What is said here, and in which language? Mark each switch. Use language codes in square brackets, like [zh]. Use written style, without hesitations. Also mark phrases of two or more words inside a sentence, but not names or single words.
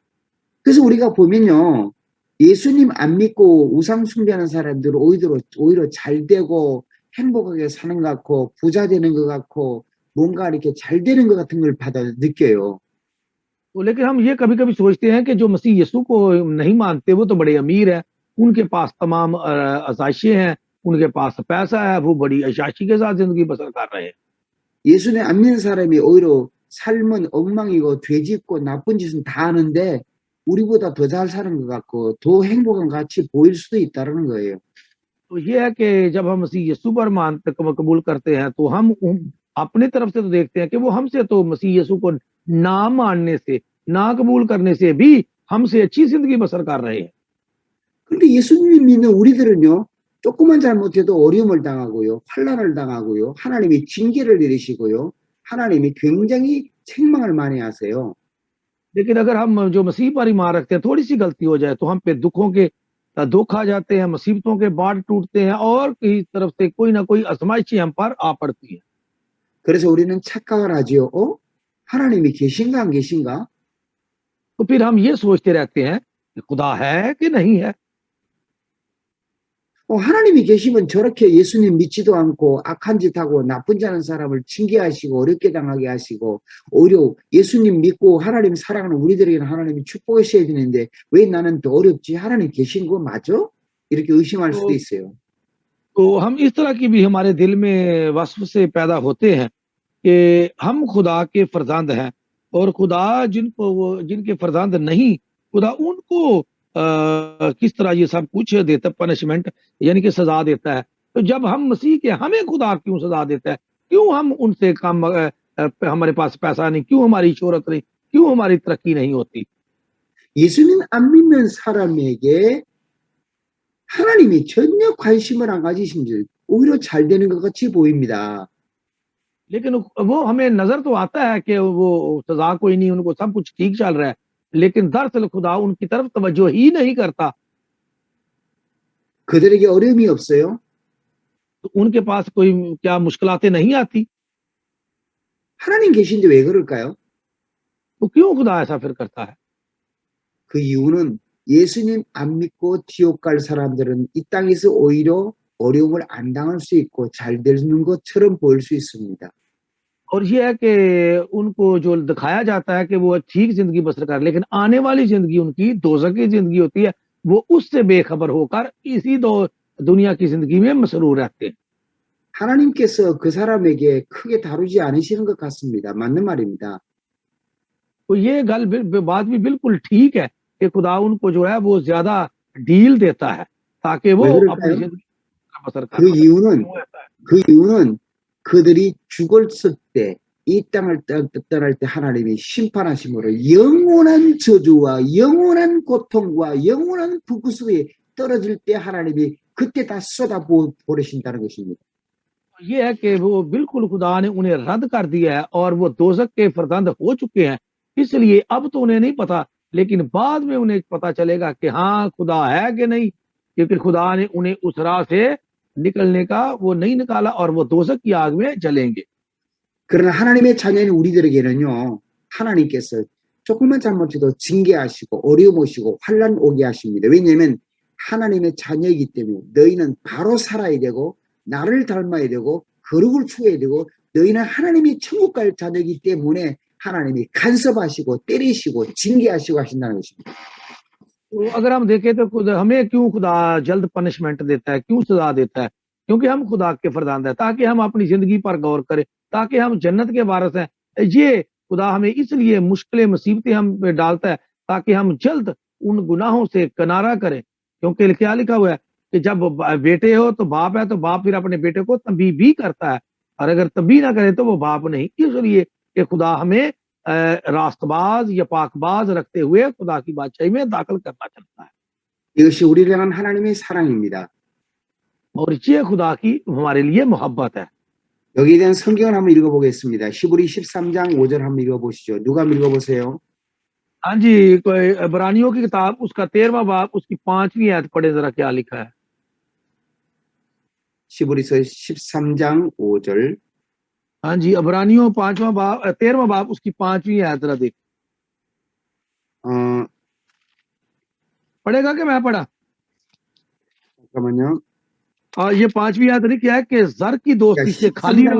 [ko] 그래서 우리가 보면요, 예수님 안 믿고 우상 숭배하는 사람들은 오히려 잘 되고 행복하게 사는 것 같고 부자 되는 것 같고 뭔가 이렇게 잘 되는 것 같은 걸 느껴요. [ur] تو لیکن ہم یہ کبھی کبھی سوچتے ہیں کہ جو مسیح یسوع کو نہیں مانتے وہ تو بڑے امیر ہیں، ان کے پاس تمام آسائشیں ہیں، ان کے پاس پیسہ ہے، وہ بڑی عیاشی کے ساتھ زندگی بسر کر رہے ہیں. [ko] 예수님 안 믿는 사람이 오히려 삶은 엉망이고 죄짓고 나쁜 짓은 다 하는데 우리보다 더 잘 사는 것 같고 더 행복한 것 같이 보일 수도 있다는 거예요. [ur] تو یہ ہے کہ جب ہم مسیح یسوع پر مانتے قبول کرتے ہیں تو ہم اپنے طرف سے تو دیکھتے ہیں کہ وہ ہم سے تو مسیح یسوع کو نہ ماننے سے، نہ قبول کرنے سے بھی ہم سے اچھی زندگی بسر کر رہے ہیں. [ko] 그런데 예수님 믿는 우리들은요, 조금만 잘못해도 어려움을 당하고요, 환난을 당하고요, 하나님이 징계를 내리시고요, 하나님이 굉장히 책망을 많이 하세요. [ur] لیکن اگر ہم جو مسیح پر ایمان رکھتے ہیں، تھوڑی سی غلطی ہو جائے تو ہم پہ دکھ آ جاتے ہیں، مصیبتوں کے باڑھ ٹوٹتے ہیں اور کئی طرف سے کوئی نہ کوئی آزمائشیں ہم پر آ پڑتی ہے. [ko] 그래서 우리는 착각을 하지요. 하나님이 계신가 안 계신가? [ur] تو پھر ہم یہ سوچتے رہتے ہیں کہ خدا ہے کہ نہیں ہے. [ko] 하나님이 계시면 저렇게 예수님 믿지도 않고 악한 짓 하고 나쁜 짓 하는 사람을 징계하시고 어렵게 당하게 하시고 오히려 예수님 믿고 하나님 사랑하는 우리들에게는 하나님이 축복하셔야 되는데 왜 나는 더 어렵지? 하나님 계신 거 맞아? 이렇게 의심할 수도 있어요. [ur] تو ہم اس طرح کی بھی ہمارے دل میں وصف سے پیدا ہوتے ہیں کہ ہم خدا کے فرزند ہیں اور خدا جن کے فرزند نہیں، خدا ان کو کس طرح یہ سب کچھ دیتا، پنشمنٹ یعنی کہ سزا دیتا ہے. تو جب ہم مسیح کے، ہمیں خدا کیوں سزا دیتا ہے؟ کیوں ہم ان سے کم، ہمارے پاس پیسہ نہیں، کیوں ہماری شہرت نہیں، کیوں ہماری ترقی نہیں ہوتی? [ko] 예수님 안 믿는 사람에게 하나님이 전혀 관심을 안 가지신 줄 오히려 잘 되는 것 같이 보입니다. [ur] لیکن وہ ہمیں نظر تو آتا ہے کہ وہ سزا کوئی نہیں، ان کو سب کچھ ٹھیک چل رہا ہے، لیکن دراصل خدا ان کی طرف توجہ ہی نہیں کرتا. [ko] 그들에게 어려움이 없어요? [ur] تو ان کے پاس کوئی کیا مشکلاتیں نہیں آتی? [ko] 하나님 계신데 왜 그럴까요? [ur] تو کیوں خدا ایسا پھر کرتا ہے? [ko] 그 이유는 예수님 안 믿고 지옥 갈 사람들은 이 땅에서 오히려 어려움을 안 당할 수 있고 잘 되는 것처럼 보일 수 있습니다. [ur] اور یہ ہے کہ ان کو جو دکھایا جاتا ہے کہ وہ ٹھیک زندگی بسر کر، لیکن آنے والی زندگی ان کی دوزخ کی زندگی ہوتی ہے، وہ اس سے بے خبر ہو کر اسی دنیا کی زندگی میں مسرور رہتے ہیں. [ko] 하나님께서 그 사람에게 크게 다루지 않으시는 것 같습니다. 맞는 말입니다. [ur] تو یہ بات بھی بالکل ٹھیک ہے کہ خدا ان کو جو ہے وہ زیادہ ڈیل دیتا ہے تاکہ وہ اپنی زندگی بسر کر پائے. [ko] 그 이유는 그들이 죽었을 때 이 땅을 떠날 때 하나님이 심판하심으로 영원한 저주와 영원한 고통과 영원한 불구속에 떨어질 때 하나님이 그때 다 쏟아 버리신다는 것입니다. [ur] یہ ہے کہ وہ بالکل خدا نے انہیں رد کر دیا ہے اور وہ دوزخ کے فرزند ہو چکے ہیں، اس لیے اب تو انہیں نہیں پتا، لیکن بعد میں انہیں پتا چلے گا کہ ہاں خدا ہے کہ نہیں، کیونکہ خدا نے انہیں اس راہ سے نکلنے کا وہ نہیں نکالا اور وہ دوزخ کی آگ میں جلیں گے. [ko] 그러나 하나님의 자녀인 우리들에게는요, 하나님께서 조금만 잘못해도 징계하시고 어려움 오시고 환난 오게 하십니다. 왜냐하면 하나님의 자녀이기 때문에 너희는 바로 살아야 되고 나를 닮아야 되고 거룩을 추구해야 되고 너희는 하나님이 천국 갈 자녀이기 때문에 하나님이 간섭하시고 때리시고 징계하시고 하신다는 것입니다. [ur] تو اگر ہم دیکھیں تو ہمیں کیوں خدا جلد پنشمنٹ دیتا ہے، کیوں سزا دیتا ہے? کیونکہ ہم خدا کے فرزند ہیں، تاکہ ہم اپنی زندگی پر غور کریں، تاکہ ہم جنت کے وارث ہیں. یہ خدا ہمیں اس لیے مشکلیں مصیبتیں ہم پہ ڈالتا ہے تاکہ ہم جلد ان گناہوں سے کنارہ کریں، کیونکہ کیا لکھا ہوا ہے کہ جب بیٹے ہو تو باپ ہے، تو باپ پھر اپنے بیٹے کو تنبیہ بھی کرتا ہے، اور اگر تنبیہ نہ کرے تو وہ باپ نہیں. اس لیے کہ خدا ہمیں راستباز یا پاکباز رکھتے ہوئے خدا کی بادشاہی میں داخل کرنا چاہتا ہے. [ko] 이것이 우리를 향한 하나님의 사랑입니다. [ur] اور یہ خدا کی ہمارے لیے محبت ہے. [ko] 여기에 대한 성경을 한번 읽어보겠습니다. 히브리 13장 5절 한번 읽어보시죠. 누가 한번 읽어보세요. [ur] ہاں جی، کوئی عبرانیوں کی کتاب اس کا 13واں باب اس کی 5ویں آیت پڑھے ذرا کیا لکھا ہے. [ko] 시브리서 13장 5절. [ur] ہاں جی، عبرانیوں 5واں باب 13واں باب اس کی 5ویں آیت ذرا دیکھ. 어, پڑھے گا کہ میں پڑھا? [ko] 잠깐만요. [ur] یہ 5ویں آیت نہیں کیا ہے کہ زر کی [ko] 그러니까 [ur] دوستی سے خالی [ko] 13장이